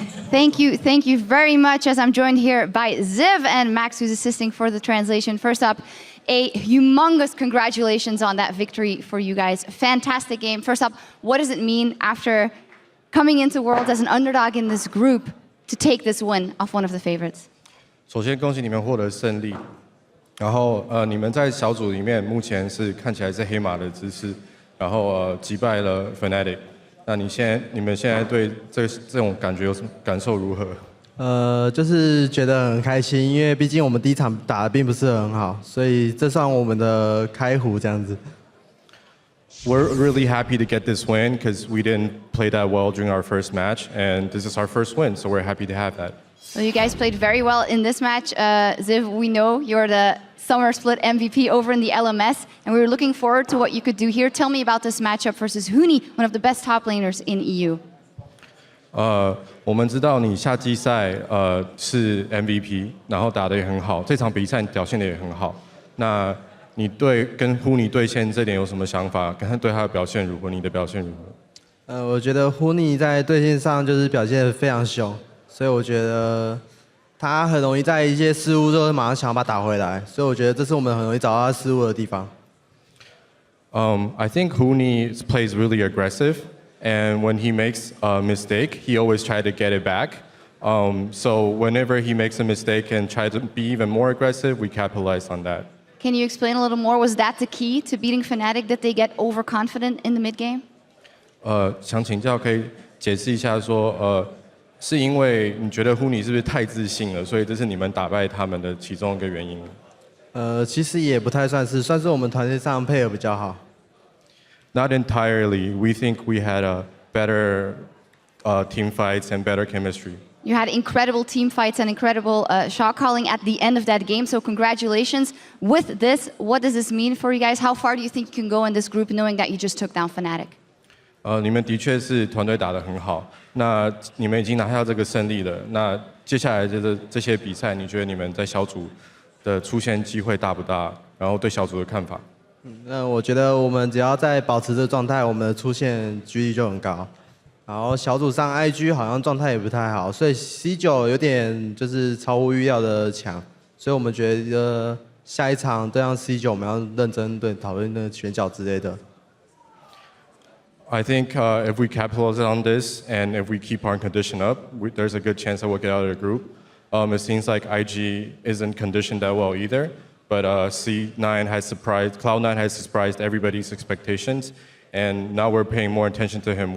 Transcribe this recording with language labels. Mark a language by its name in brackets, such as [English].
[English] Thank you very much, as I'm joined here by Ziv and Max, who's assisting for the translation. First up, a humongous congratulations on that victory for you guys. Fantastic game. First up, what does it mean after coming into Worlds as an underdog in this group to take this win off one of the favorites? [Chinese] 首先恭喜你们获得胜利，然后你们在小组里面目前是看起来是黑马的姿势，然后击败了 Fnatic。那你们现在对这种感觉有什么感受如何？就是觉得很开心，因为毕竟我们第一场打得并不是很好，所以这算我们的开壶这样子。 [English] We're really happy to get this win because we didn't play that well during our first match, and this is our first win, so we're happy to have that. Well, you guys played very well in this match. Ziv, we know you're the Summer Split MVP over in the LMS, and we were looking forward to what you could do here. Tell me about this matchup versus Huni, one of the best top laners in EU. [Chinese] 我们知道你夏季赛是 MVP， 然后打得也很好，这场比赛你表现得也很好。那你跟 Huni 对线这点有什么想法？跟他对他的表现如何？你的表现如何？我觉得 Huni 在对线上就是表现得非常凶，所以我觉得他很容易在一些失误之后马上想要把它打回来，所以我觉得这是我们很容易找到他失误的地方。 [English] I think Huni plays really aggressive, and when he makes a mistake, he always tries to get it back. So whenever he makes a mistake and tries to be even more aggressive, we capitalize on that. Can you explain a little more? Was that the key to beating Fnatic, that they get overconfident in the mid game? [Chinese] 想请教，可以解释一下说，是因为你觉得 Huni 是不是太自信了，所以这是你们打败他们的其中一个原因？其实也不太算是，算是我们团队上配合比较好。 [English] Not entirely. We think we had a better team fights and better chemistry. You had incredible team fights and incredible shot calling at the end of that game, so congratulations. With this, what does this mean for you guys? How far do you think you can go in this group knowing that you just took down Fnatic? [Chinese] 你们的确是团队打得很好，那你们已经拿下这个胜利了。那接下来这些比赛，你觉得你们在小组的出现机会大不大？然后对小组的看法？那我觉得我们只要在保持这状态，我们的出现几率就很高。然后小组上 IG 好像状态也不太好，所以 C9 有点就是超乎预料的强，所以我们觉得下一场对上 C9 我们要认真讨论那个选角之类的。 [English] I think if we capitalize on this and if we keep our condition up, there's a good chance that we'll get out of the group. It seems like IG isn't conditioned that well either, but C9 has surprised, Cloud9 has surprised everybody's expectations, and now we're paying more attention to him.